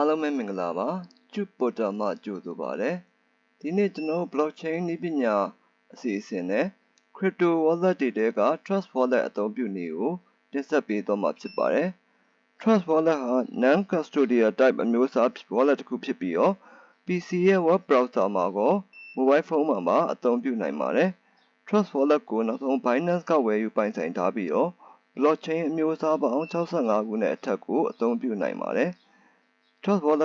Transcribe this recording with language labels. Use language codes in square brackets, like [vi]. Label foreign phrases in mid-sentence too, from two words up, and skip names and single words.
[my] အားလုံးပဲမင်္ဂလာပါကျုပေါ်တာမှကြိုဆိုပါရစေဒီနေ့ကျွန်တော် blockchain နည်းပညာအစီအစဉ်နဲ့ [en] crypto wallet [my] တွေတဲက trust wallet အသုံးပြုနည်းကိုတင်ဆက်ပေးသွားမှာဖြစ်ပါတယ် trust wallet ဟာ [en] non custodial type [my] အမျိုးအစား wallet တစ်ခုဖြစ်ပြီးတော့ PC ရဲ့ [en] web browser [my] မှာကော [en] mobile phone [my] မှာပါအသုံးပြုနိုင်ပါတယ် trust wallet ကိုနောက်ဆုံး Binance ကဝယ်ယူပိုင်ဆိုင်ထားပြီးတော့ blockchain အမျိုးအစားပေါင်း65ခုနဲ့အထက်ကိုအသုံးပြုနိုင်ပါတယ် Trust Wallet